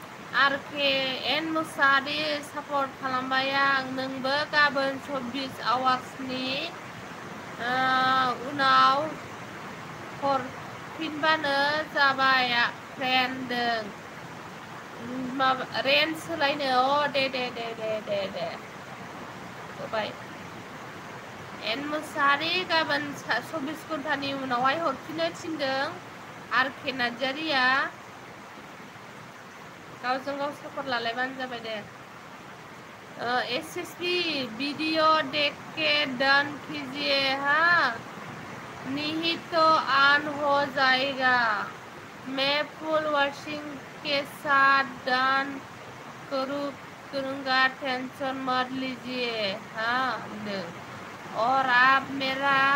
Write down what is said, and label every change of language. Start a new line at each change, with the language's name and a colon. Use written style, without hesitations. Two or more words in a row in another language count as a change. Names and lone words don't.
Bodo: RKN मुसारि सापर्ट खालामबाय आं नोंबो गाबोन 24 आवार्सनि उनाव हरफिनबानो जाबाय फ्रेन्डों माबा रेन्ट सोलायनो दे होबाय एन मुसारि गाबोन 24 घन्टानि उनावहाय हरफिननो थिनदों RK नार्जारिया गावजों गाव सापर्ट लालायबानो जाबाय दे
Hindi: SSP वीडियो देख के डन कीजिए हाँ नहीं तो ऑन हो जाएगा मैं
English: full washing
Hindi: के साथ डन करूँगा टेंशन मत लीजिए हाँ और आप मेरा